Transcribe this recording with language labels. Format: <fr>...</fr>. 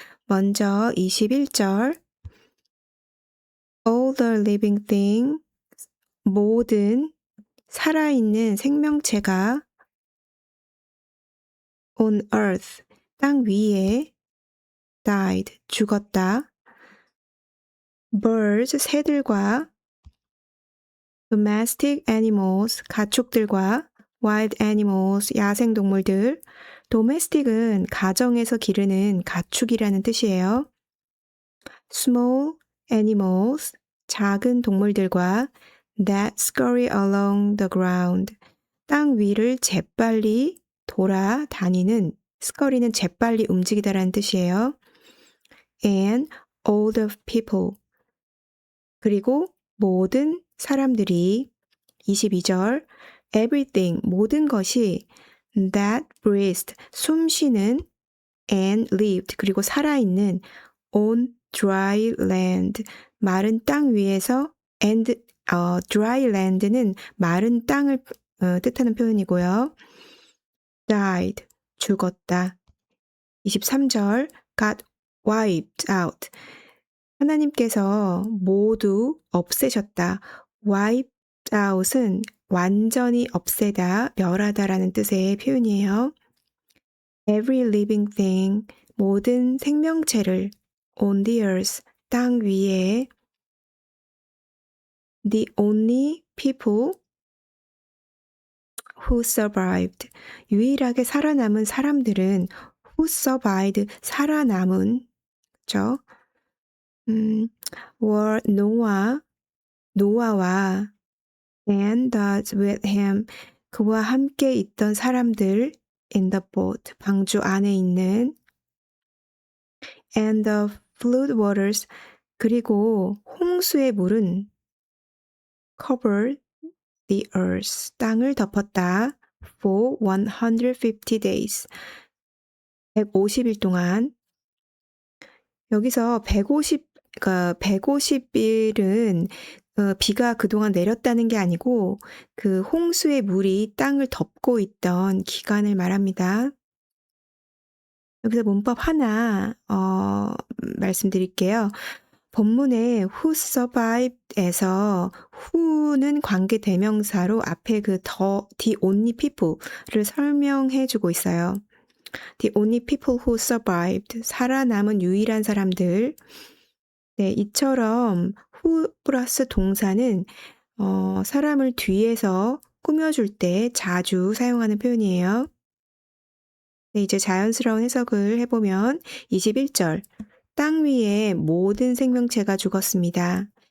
<ko>먼저 21절</ko> <en>All the living thing</en> <ko>모든 살아있는 생명체가</ko> <en>on earth</en> <ko>땅 위에</ko> <en>died</en> <ko>죽었다.</ko> <en>birds</en> <ko>새들과</ko> <en>domestic animals</en> <ko>가축들과</ko> <en>wild animals</en> <ko>야생동물들. domestic은 가정에서 기르는 가축이라는 뜻이에요.</ko> <en>small animals</en> <ko>작은 동물들과</ko> <en>that scurry along the ground</en> <ko>땅 위를 재빨리 돌아다니는</ko> <en>scurry</en> <ko>는 재빨리 움직이다라는 뜻이에요.</ko> <en>and all the people</en> <ko>그리고 모든 사람들이 22절</ko> <en>everything</en> <ko>모든 것이</ko> <en>that breathed</en> <ko>숨쉬는</ko> <en>and lived</en> <ko>그리고 살아있는</ko> <en>on dry land</en> <ko>마른 땅 위에서 and dry land는 마른 땅을 뜻하는 표현이고요.</ko> <en>died</en> <ko>죽었다. 23절</ko> <en>got wiped out</en> <ko>하나님께서 모두 없애셨다. wiped out은 완전히 없애다, 멸하다라는 뜻의 표현이에요.</ko> <en>Every living thing,</en> <ko>모든 생명체를</ko> <en>on the earth,</en> <ko>땅 위에</ko> <en>the only people who survived,</en> <ko>유일하게 살아남은 사람들은</ko> <en>who survived,</en> <ko>살아남은, 그죠?</ko> <en>were</en> <ko>노아와</ko> <en>and those with him,</en> <ko>그와 함께 있던 사람들</ko> <en>in the boat,</en> <ko>방주 안에 있는</ko> <en>and the flood waters,</en> <ko>그리고 홍수의 물은</ko> <en>covered the earth,</en> <ko>땅을 덮었다.</ko> <en>for 150 days,</en> <ko>150일 동안. 여기서 150일은 비가 그동안 내렸다는 게 아니고 그 홍수의 물이 땅을 덮고 있던 기간을 말합니다. 여기서 문법 하나 말씀드릴게요. 본문의</ko> <en>who survived</en> <ko>에서 who는 관계 대명사로 앞에 그 the only people를 설명해 주고 있어요.</ko> <en>The only people who survived,</en> <ko>살아남은 유일한 사람들. 네, 이처럼 who 플러스 동사는 사람을 뒤에서 꾸며줄 때 자주 사용하는 표현이에요. 네, 이제 자연스러운 해석을 해보면 21절 땅 위에 모든 생명체가 죽었습니다.</ko>